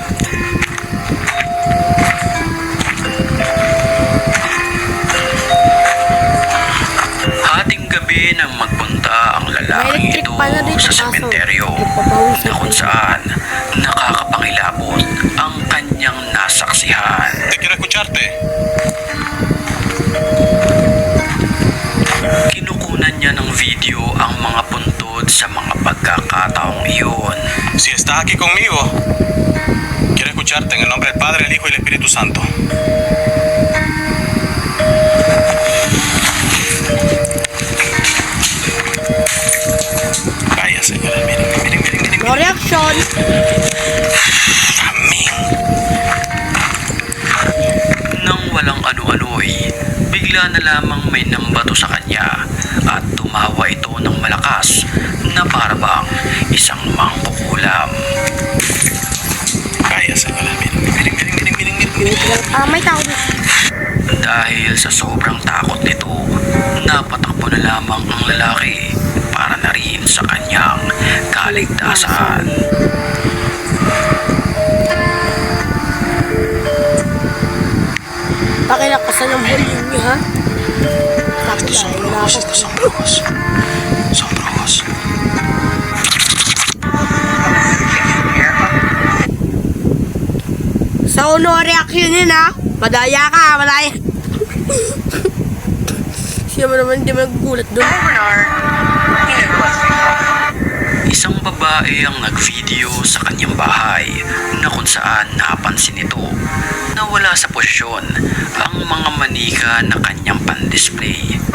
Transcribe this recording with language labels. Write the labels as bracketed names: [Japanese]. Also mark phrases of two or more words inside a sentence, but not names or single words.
[Filipino] Hating gabi nang magpunta ang lalaking ito sa sementeryo na kung saan nakakapangilabot ang kanyang nasaksihan. [Spanish] Te quiero escucharte. [Filipino] Kinukunan niya ng video ang mga puntod sa mga pagkakataong iyon. [Spanish] Si estás aquí conmigo, quiero escucharte en el nombre del Padre, el Hijo y el Espíritu Santo. Vaya, señora, miren. [English] No reaction. [Spanish] Amén. [Filipino] Nang walang ano-ano'y, bigla na lamang may nambato sa kanya at tumawa ito ng malakas na parabang isang mangkukulam. [Spanish] Vaya, señora, miren. [Filipino] May tao dito. Dahil sa sobrang takot nito, napatakbo na lamang ang lalaki para na rin sa kanyang kaligtasan. Pakilakasan ng volume niyo, ha? [Spanish] Estos son brujos, estos son brujos. Son brujos. [Filipino] So, [English] no reaction [Filipino] yun, ha? Madaya ka, madaya. Siya mo naman hindi magugulat doon. Isang babae ang nag-video sa kanyang bahay na kung saan napansin ito na wala sa posisyon ang mga manika na kanyang pan-display.